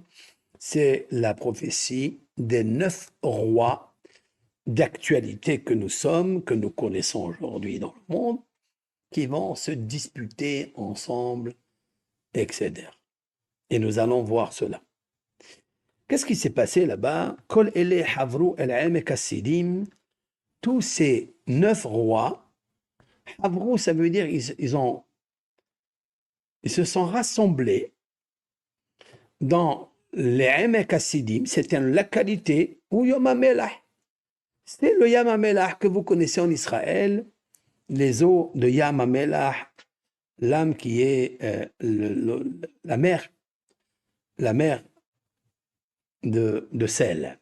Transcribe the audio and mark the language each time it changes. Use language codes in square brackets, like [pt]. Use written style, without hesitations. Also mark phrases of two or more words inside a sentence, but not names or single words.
[fr] C'est la prophétie des 9 rois d'actualité que nous sommes, que nous connaissons aujourd'hui dans le monde, qui vont se disputer ensemble, etc. Et nous allons voir cela. Qu'est-ce qui s'est passé là-bas? [he] כל אלה חברו אל עמק השדים. [fr] Tous ces 9 rois, havru, ça veut dire ils se sont rassemblés dans les [he] עמק השדים. [fr] C'était une localité où Yom HaMelach. C'est le Yam HaMelach que vous connaissez en Israël, les eaux de Yam HaMelach, l'âme qui est la mer la mer de sel.